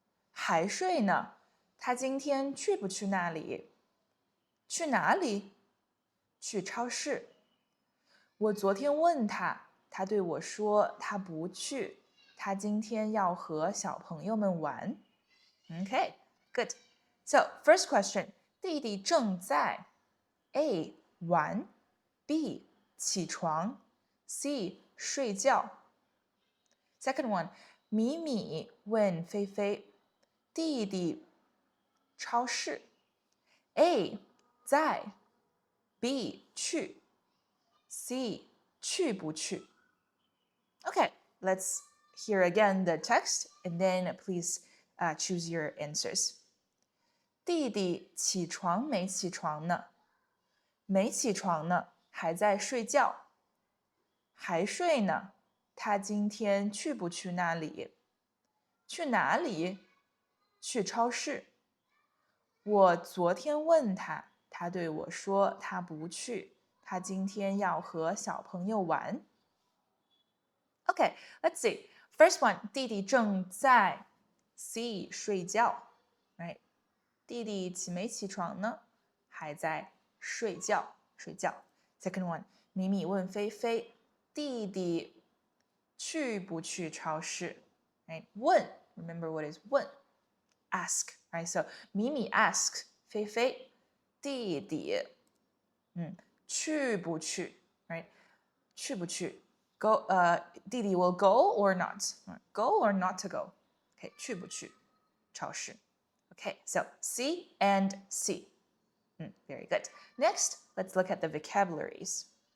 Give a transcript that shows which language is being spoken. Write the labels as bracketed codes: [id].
[zh] 还睡呢，他今天去不去那里？去哪里？去超市。我昨天问他，他对我说他不去，他今天要和小朋友们玩。 [en] Okay, good. So, first question, [zh] 弟弟正在 [en] A. [zh] 玩 B. 起床 C. 睡觉 [en] Second one, [zh] 米米问菲菲弟弟超市 A. 在 B. 去 C. 去不去 [en] Okay, let's hear again the text and then please choose your answers. [zh] 弟弟起床没起床呢？没起床呢，还在睡觉。还睡呢，他今天去不去那里？去哪里？去超市。我昨天问他，他对我说他不去，他今天要和小朋友玩。 [en] Okay, let's see. First one, [zh] 弟弟正在 [en] C [zh] 睡觉 [en] right? [zh] 弟弟起没起床呢？还在睡觉。 [en] Second one, [zh] 米米问菲菲，弟弟去不去超市 [en] right? 问 remember what is 问 ask right? So 米米 asks 菲菲， [zh] 弟弟去不去 [en] right? [zh] 去不去 [en] go [zh] 弟弟 [en] will go or not? Go or not to go? Okay, [zh] 去不去超市 [en] Okay, so C and C. Very good. Next, let's look at the vocabularies.